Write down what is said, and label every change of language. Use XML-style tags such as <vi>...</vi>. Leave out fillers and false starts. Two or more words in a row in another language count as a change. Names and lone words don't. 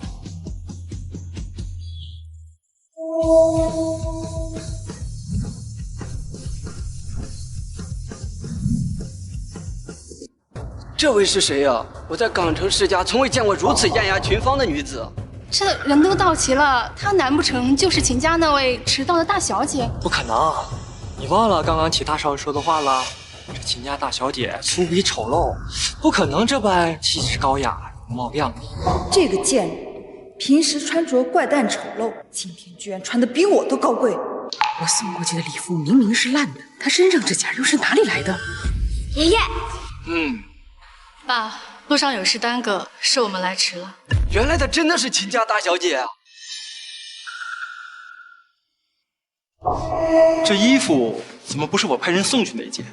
<zh>這位是誰呀？我在港城世家從未見過如此豔壓群芳的女子。這人都到齊了，她難不成就是秦家那位遲到的大小姐？不可能，你忘了剛剛齊大少爺說的話了？這秦家大小姐粗鄙醜陋，不可能這般氣質高雅、容貌亮麗。這個賤人，平時穿着怪誕醜陋，今天居然穿得比我都高貴。我送過去的禮服明明是爛的，她身上這件又是哪裡來的？爺爺，爸，路上有事耽擱，是我們來遲了。原來她真的是秦家大小姐啊！這衣服怎麼不是我派人送去那件？</zh>